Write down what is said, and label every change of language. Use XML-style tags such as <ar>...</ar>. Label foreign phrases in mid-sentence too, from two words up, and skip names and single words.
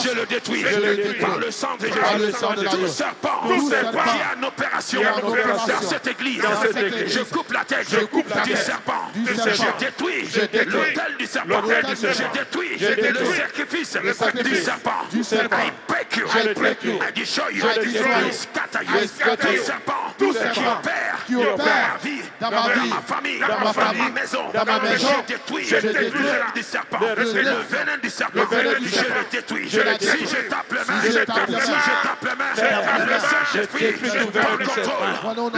<fr>je le détruis Je le détruis. par le sang de Par le Jésus. sang de Tout l'agneau. serpent Tout serpent qui est en opération qui est en opération dans cette église, dans cette église. je coupe la tête Je coupe la du tête serpent, du je serpent. détruis Je détruis l'autel du serpent, l'autel du je serpent. détruis Je détruis le sacrifice sacrifice du serpent. du serpent.</fr> <en>I break you,</en> <fr>Je le</fr> <en>break you. I destroy you, Je destroy you. I scatter you. I scatter</en> <fr>Tout you. serpent Tout qui serpent opère ma vie, dans ma famille, dans ma maison, je détruis l'œil du serpent, le venin du serpent, je le détruis. Si je tape le main, le Saint-Esprit prend contrôle.</fr>